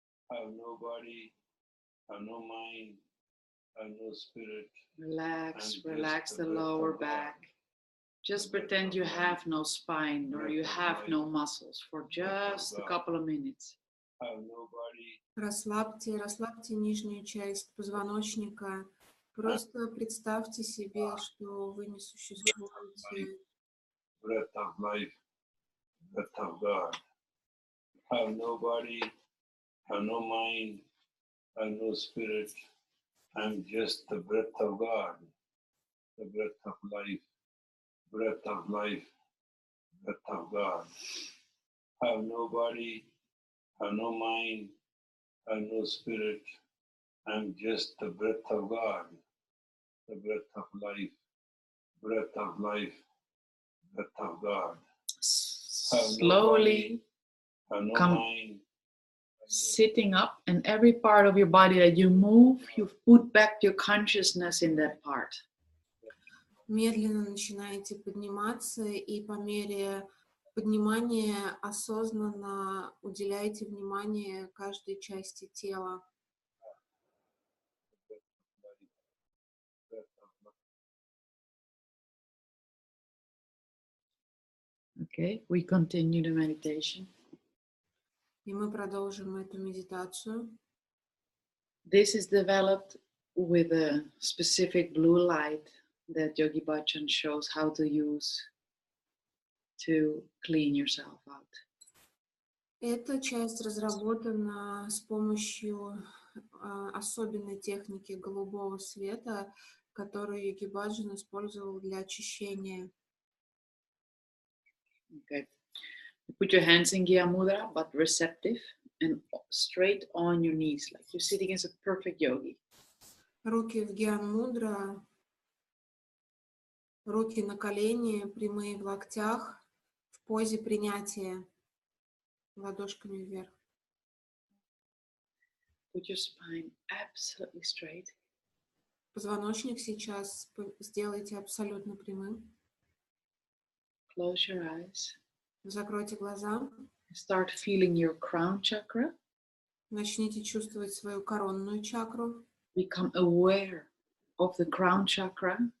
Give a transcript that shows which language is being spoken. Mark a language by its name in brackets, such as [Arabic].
[English] Have no body, have no mind, have no spirit. Relax, relax the lower back. Just pretend you have no spine or you have no muscles for just a couple of minutes. Have no body, [Russian] Расслабьте, расслабьте нижнюю часть позвоночника. Просто представьте себе, что вы не существуете. [English] breath of life, breath of God. Have no body, have no mind, have no spirit. I'm just the breath of God, the breath of life, breath of life, breath of God. Have no body, have no mind, have no spirit. I'm just the breath of God, the breath of life, breath of life, breath of God. Slowly Have no come mind, sitting up, and every part of your body that you move, you put back your consciousness in that part. [Russian] Медленно начинаете подниматься, и по мере поднимания осознанно уделяйте внимание каждой части тела. [English] Okay, we continue the meditation. [Russian] И мы продолжим эту медитацию. [English] This is developed with a specific blue light that Yogi Bhajan shows how to use to clean yourself out. [Russian] Эта часть разработана с помощью особенной техники голубого света, которую Йоги Баджан использовал для очищения. [English] Okay. You put your hands in Gya Mudra, but receptive and straight on your knees, like you're sitting as a perfect yogi. [Russian] Руки в Гьян Мудра, руки на колени, прямые в локтях, в позе принятия, ладошками вверх. [English] Put your spine absolutely straight. [Russian] Позвоночник сейчас сделайте абсолютно прямым. [English] Close your eyes. [Russian] Закройте глаза. [English] Start feeling your crown chakra. [Russian] Начните чувствовать свою коронную чакру. [English] Become aware of the crown chakra.